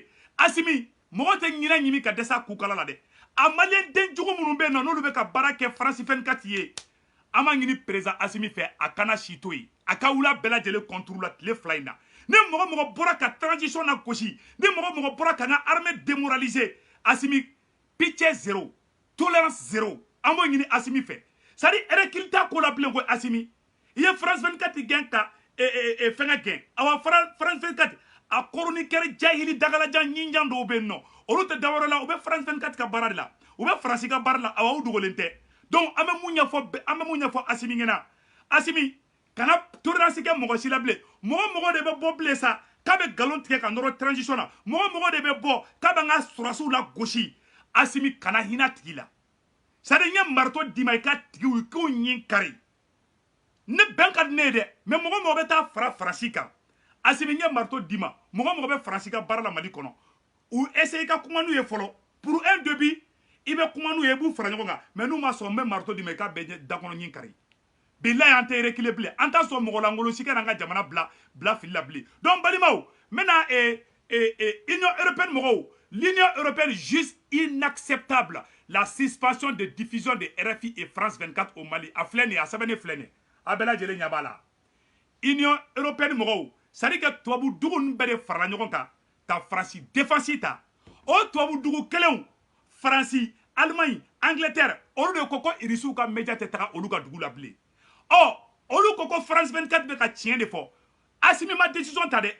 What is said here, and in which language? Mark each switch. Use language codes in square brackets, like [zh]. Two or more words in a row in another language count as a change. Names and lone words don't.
[bm] Assimi, mɔgɔ tɛ ɲinɛ ɲimi ka dɛsɛ kukala la dɛ. A malien den jugu minnu bɛ yen nɔ, n'olu bɛ ka baara kɛ France 24 ye. An b'a ɲini président Assimi fɛ a kana si to yen. A ka wula bɛɛ lajɛlen contrôle la tile fila in na. Ni mɔgɔ mɔgɔ bɔra ka transition na gosi, ni mɔgɔ mɔgɔ bɔra ka na [fr] armée démoraliser, [bm] Assimi, [fr] pitié zéro, tolérance zéro. [bm] An b'o ɲini Assimi fɛ. [fr] C'est à dire [bm] recul t'a ko la bilen ko Assimi. I ye France 24 gɛn ka fɛngɛ gɛn. Awa France 24 a chroniqueur jahili dagalajan ɲinjan dɔw bɛ yen nɔ. Olu tɛ dawɛrɛ la, u bɛ France 24 ka baara de la. U bɛ France ka baara la, awa u dogolen tɛ. Donc an bɛ mun ɲɛfɔ Assimi ɲɛna. Assimi, kana tolérance kɛ mɔgɔ si la bilen. Mɔgɔ de bɛ bɔ bilen sa k'a bɛ galon tigɛ ka nɔrɔ transition na. Mɔgɔ de bɛ bɔ k'a bɛ an ka sɔrɔsiw la gosi. Assimi, kana hinɛ tigi la. [fr] C'est-à-dire [bm] n ye marteau d'i ma i ka tigiw k'u ɲin kari. Ne bɛn ka di ne ye dɛ, mais mɔgɔ bɛ taa fara Faransi kan. Assimi, n ye marteau d'i ma, mɔgɔ bɛ Faransi ka baara la Mali kɔnɔ. U essaye ka kuma n'u ye fɔlɔ. [fr] Pour un début, [bm] i bɛ kuma n'u ye, i b'u fara ɲɔgɔn kan. Mais n'u ma sɔn n bɛ marteau d'i ma i ka bɛɛ da kɔnɔ ɲin kari. Bilahi an tɛ reculer bilen. An t'a sɔn mɔgɔ lankolon si kana an ka jamana bila fili la bilen. Donc balimaw, maintenant Union européenne mɔgɔw, [fr] l'Union européenne juge inacceptable la suspension de diffusion de RFI et France 24 au Mali. [bm] A filɛ nin ye, a sɛbɛnnen filɛ nin ye. A bɛɛ lajɛlen ɲɛ b'a la. Union européenne mɔgɔw, [fr] c'est-à-dire que [bm] tubabu dugu ninnu bɛɛ de farala ɲɔgɔn kan ka Faransi défense ta. O tubabu dugu kelenw, Faransi, Allemagne, Angleterre, olu de ko ko Irisiw ka média tɛ taga olu ka dugu la bilen. Olu ko ko France 24 bɛ ka tiɲɛ de fɔ. Assimi ma décision ta dɛ.